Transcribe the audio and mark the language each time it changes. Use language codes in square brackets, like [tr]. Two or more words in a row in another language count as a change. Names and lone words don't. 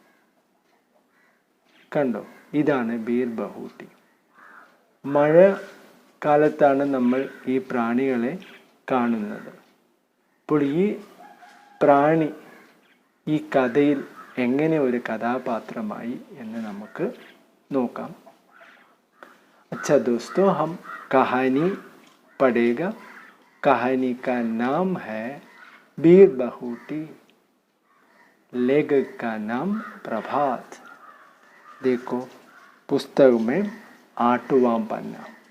[ml] കണ്ടോ, ഇതാണ് ബീർ ബഹൂട്ടി. മഴ കാലത്താണ് നമ്മൾ ഈ പ്രാണികളെ കാണുന്നത്. അപ്പോൾ ഈ പ്രാണി ഈ കഥയിൽ എങ്ങനെ ഒരു കഥാപാത്രമായി എന്ന് നമുക്ക് നോക്കാം. [hi] अच्छा दोस्तों, हम कहानी पढ़ेगा. कहानी का नाम है बीर बहूटी. लेखक का नाम प्रभात. देखो पुस्तक में 8वां पन्ना.